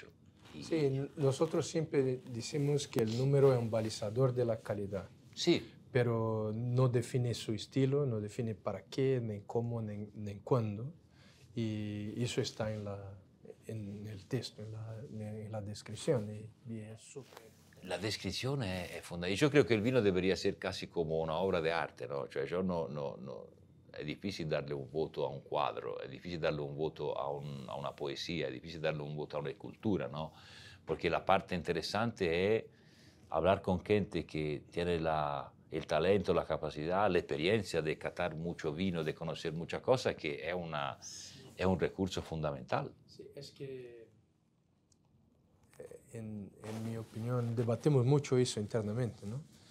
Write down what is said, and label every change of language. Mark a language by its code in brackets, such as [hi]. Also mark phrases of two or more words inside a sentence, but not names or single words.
[es] Sí, nosotros siempre decimos que el número es un balizador de la calidad. Sí. Pero no define su estilo, no define para qué, ni cómo, ni cuándo. Y eso está en el texto, en la descripción. Y es súper... [it] La descrizione è fondamentale. [es] Yo creo que el vino debería ser casi como una obra de arte, ¿no? [it] Cioè, è difficile darle un voto a un quadro, è difficile darle un voto a una poesía, è difficile darle un voto a una escultura, ¿no? [es] Porque la parte interesante es hablar con gente que tiene el talento, la capacidad, la experiencia de catar mucho vino, de conocer muchas cosas, que es un recurso fundamental. Sí, es que en mi opinión debatimos mucho eso internamente, ¿no?